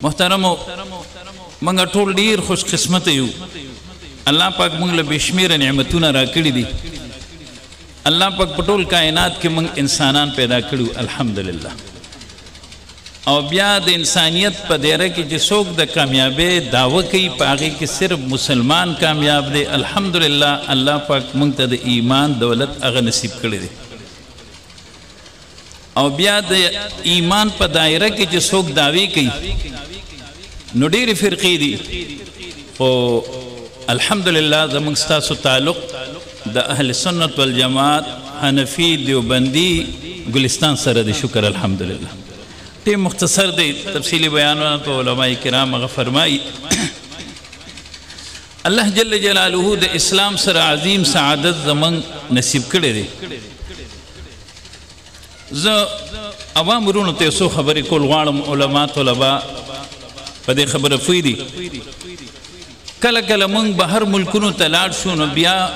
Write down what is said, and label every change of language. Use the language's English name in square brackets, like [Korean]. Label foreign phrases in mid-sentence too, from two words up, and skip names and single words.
[Pashto] محترمو منگا ټول ډیر خوش قسمت یو الله پاک موږ له بشمیر نعمتونه راکړي دي الله پاک په ټول کائنات کې موږ انسانان پیدا کړو الحمدلله او بیا د انسانیت په دایره کې چې څوک د کامیابی دعوه کوي په هغې کې صرف مسلمان کامیاب دی الحمدلله الله پاک موږ ته د ایمان دولت هغه نصیب کړی دی او بیا د ایمان په دایره کې چې څوک دعوی کوي نو ډېرې فرقې دي خو الحمدلله زموږ ستاسو تعلق د اهل سنت والجماعت حنفی دیوبندی گلستان سره دی شکر الحمدلله ټیم مختصر دی تفصیلی بیانونه په علماء کرام هغه فرمایي [Arabic] الله جل جلاله [Pashto] د اسلام سره عظیم سعادت زموږ نصیب کړی دی زه عوام ورونو ته څو خبرې کول غواړم علما طلبا په دې خبره پوه دي کله کله موږ بهر ملکونو ته لاړ شو نو بیا